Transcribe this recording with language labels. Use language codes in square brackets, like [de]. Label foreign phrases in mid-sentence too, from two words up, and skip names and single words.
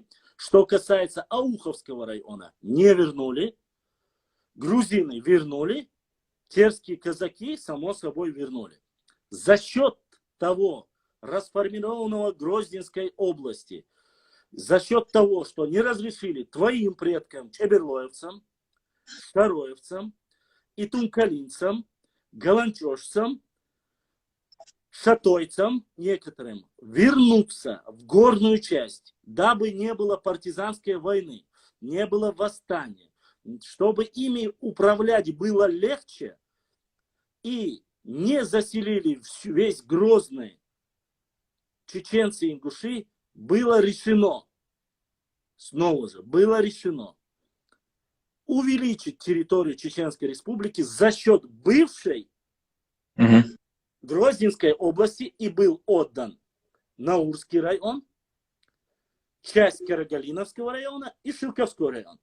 [ru] Что касается Ауховского района, не вернули. Грузины вернули. Терские казаки, само собой, вернули. За счет того расформированного Грозненской области, за счет того, что не разрешили твоим предкам, чеберлоевцам, староевцам, итумкалинцам, галанчошцам, шатойцам некоторым вернуться в горную часть, дабы не было партизанской войны, не было восстания, чтобы ими управлять было легче и не заселили весь Грозный чеченцы и ингуши, было решено, снова же, было решено увеличить территорию Чеченской Республики за счет бывшей Грозненской области, и был отдан Наурский район, часть Карагалиновского района и Шилковской район.